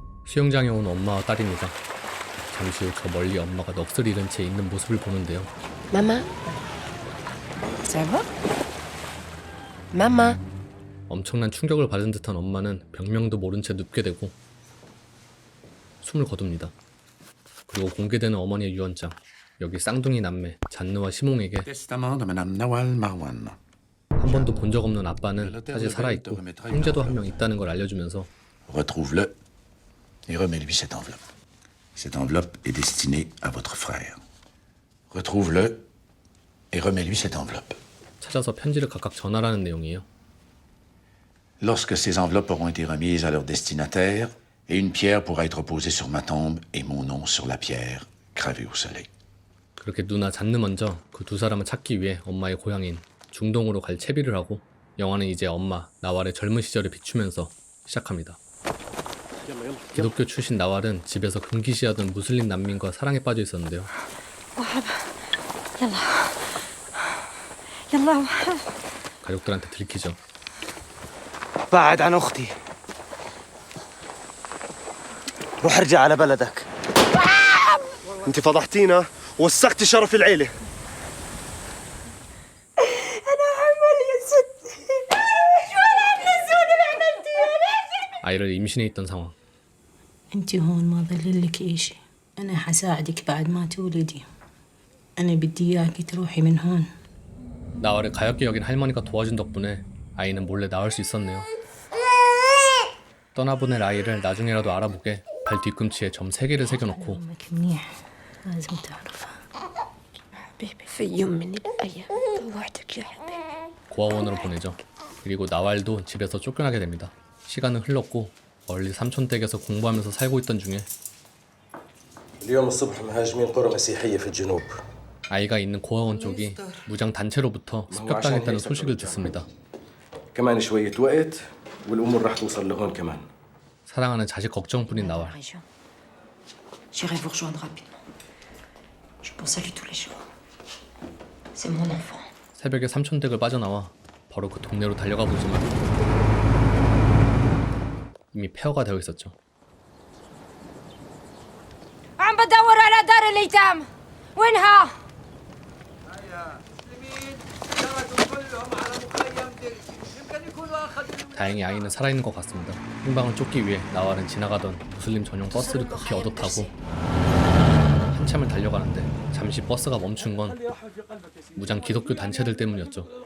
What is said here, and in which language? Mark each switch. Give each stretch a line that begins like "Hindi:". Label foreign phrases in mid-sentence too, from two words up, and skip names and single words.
Korean: 수영장에 온 엄마와 딸입니다. 잠시 후 저 멀리 엄마가 넋을 잃은 채 있는 모습을 보는데요.
French: Maman, ça va? Maman.
Korean: 엄청난 충격을 받은 듯한 엄마는 병명도 모른 채 눕게 되고 숨을 거둡니다. 그리고 공개되는 어머니의 유언장. 여기 쌍둥이 남매 잔느와 시몽에게
French: Testament de Madame Nawal Marwan.
Korean: 한 번도 본 적 없는 아빠는 사실 살아있고 형제도 한 명 있다는 걸 알려주면서
French: Retrouve-le et remets-lui cette enveloppe. Cette enveloppe est destinée à votre frère. Retrouve-le et remets-lui cette enveloppe.
Korean: 찾아서 편지를 각각 전하라는 내용이에요.
French: Lorsque ces enveloppes auront été remises à leur destinataire, et une pierre pourra être posée sur ma tombe et mon nom sur la pierre, gravé au soleil.
Korean: 그렇게 누나 잔느 먼저 그 두 사람을 찾기 위해 엄마의 고향인 중동으로 갈 채비를 하고 영화는 이제 엄마 나왈의 젊은 시절을 비추면서 시작합니다. 기독교 출신 나왈은 집에서 금기시하던 무슬림 난민과 사랑에 빠져 있었는데요.
Arabic: يلا
Korean: 가족들한테 들키죠.
Arabic: بعد عن أختي روح ارجع على بلدك انت فضحتينا ووسختي شرف العيلة انا حمل يا ستي شو هالعمل السود اللي عملتيها؟
Korean: 아이를 임신해 있던 상황.
Arabic: انتي هون ما ظل لك إشي. أنا حساعدك بعد ما تولدي. أنا بدي إياكي تروحي من هون.
Korean: 나왈을 가엾게 여긴 할머니가 도와준 덕분에 아이는 몰래 나올 수 있었네요. 떠나보낼 아이를 나중에라도 알아보게 발 뒤꿈치에 점 3개를 새겨놓고
Arabic: أمك منيح لازم تعرفها. حبيبي في يوم من الأيام طوعتك يا حبيبي.
Korean: 고아원으로 보내죠. 그리고 나왈도 집에서 쫓겨나게 됩니다. 시간은 흘렀고 멀리 삼촌 댁에서 공부하면서 살고 있던 중에
Arabic: اليوم الصبح مهاجمين قرى مسيحية في الجنوب.
Korean: 아이가 있는 고아원 쪽이 무장 단체로부터 습격당했다는 소식을 듣습니다.
Arabic: كمان شوية وقت والأمور راح توصل لهون كمان.
Korean: 사랑하는 자식 걱정뿐인 나왈.
French: J'irai vous rejoindre rapidement. Je pense à lui tous les jours. C'est mon enfant.
Korean: 새벽에 삼촌 댁을 빠져나와 바로 그 동네로 달려가 보지만 이미 폐허가 되어 있었죠.
Arabic: عم بدور على دار الايتام وينها؟
Korean: 다행히 아이는 살아있는 것 같습니다. 행방을 쫓기 위해 나왈은 지나가던 무슬림 전용 버스를 급히 얻어타고 한참을 달려가는데 잠시 버스가 멈춘 건 무장 기독교 단체들 때문이었죠.